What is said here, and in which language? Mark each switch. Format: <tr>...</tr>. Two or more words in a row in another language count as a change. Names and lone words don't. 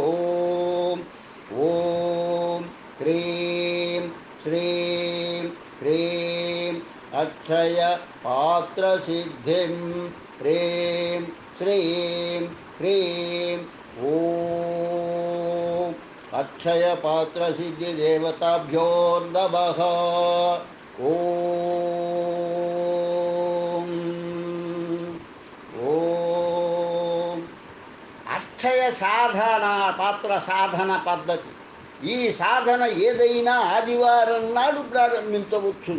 <sa>ॐ ह्रीं श्रीं ह्रीं अक्षयपात्रसिद्धिं ह्रीं श्रीं ह्रीं ॐ अक्षयपात्रसिद्धिदेवताभ्यो नमः</sa> <te>అక్షయ సాధన పాత్ర సాధన పద్ధతి.</te> <sa>ఈ సాధన ఏదైనా ఆదివారం నాడు ప్రారంభించవచ్చును.</sa>